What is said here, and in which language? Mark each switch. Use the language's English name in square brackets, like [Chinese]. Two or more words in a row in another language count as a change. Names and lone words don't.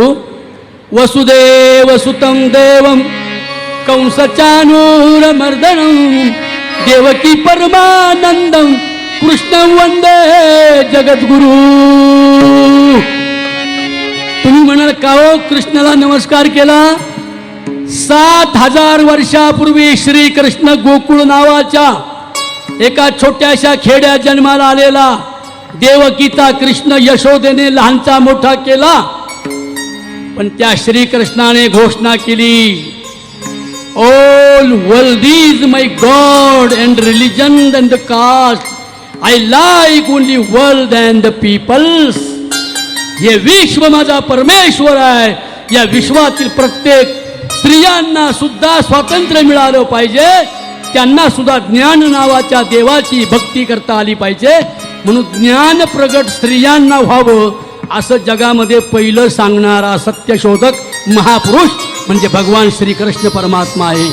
[Sanskrit] वसुदेव सुतं देवं कंसचानूरमर्दनं देवकी परमानंदं कृष्णं वंदे जगद्गुरु. [Marathi] तुम्ही म्हणाल का हो कृष्णाला नमस्कार केला? 7000 वर्षापूर्वी श्रीकृष्ण गोकुळ नावाच्या एका छोट्याशा खेड्यात जन्माला आलेला. देवकीचा कृष्ण यशोदेने लहानचा मोठा केला. पण त्या श्रीकृष्णाने घोषणा केली, [English] All world is my God and religion and the caste. I like only world and the peoples. [Marathi] हे विश्व माझा परमेश्वर आहे. या विश्वातील प्रत्येक स्त्रियांना सुद्धा स्वातंत्र्य मिळालं पाहिजे. त्यांना सुद्धा ज्ञान नावाच्या देवाची भक्ती करता आली पाहिजे. म्हणून ज्ञान प्रगट स्त्रियांना व्हावं असं जगामध्ये पहिलं सांगणारा सत्यशोधक महापुरुष म्हणजे भगवान श्रीकृष्ण परमात्मा आहे.